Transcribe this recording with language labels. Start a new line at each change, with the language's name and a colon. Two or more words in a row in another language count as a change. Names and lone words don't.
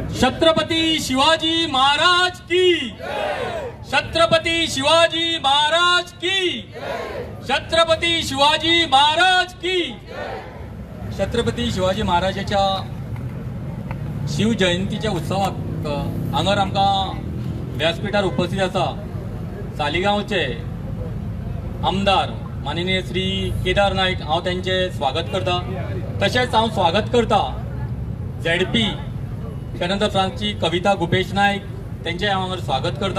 Hindi: छत्रपती शिवाजी महाराज की, छत्रपती शिवाजी महाराज की, छत्रपती शिवाजी महाराज की.
Konkani: छत्रपती शिवाजी महाराजाच्या शिवजयंतीच्या उत्सवाक हांगर आमकां व्यासपीठार उपस्थित आसा सालिगांवचे आमदार माननीय श्री केदार नाईक. हांव त्यांचे स्वागत करता. तशेंच हांव स्वागत करता झेडपी त्यानंतर फ्रांसची कविता गुपेश नाईक, त्यांचे हांव हांगर स्वागत करता.